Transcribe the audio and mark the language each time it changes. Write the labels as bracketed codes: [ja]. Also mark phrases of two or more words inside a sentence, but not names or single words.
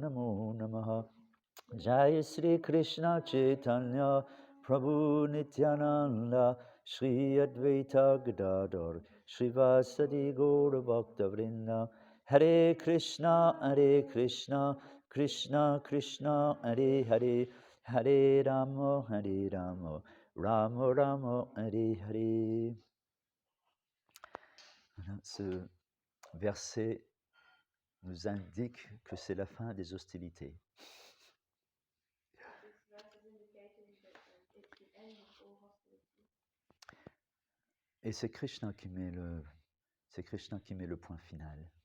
[sa] Namo Namaha Jai Sri Krishna Chaitanya Prabhu Nityananda Shri Advaita Gadadhar Srivasadi Gaura Bhakta Vrinda Hare Krishna Krishna Krishna Hare Hare Hare Rama Rama Rama Hare Hare. [fr] Voilà, ce verset nous indique que c'est la fin des hostilités. Et c'est Krishna qui met le point final.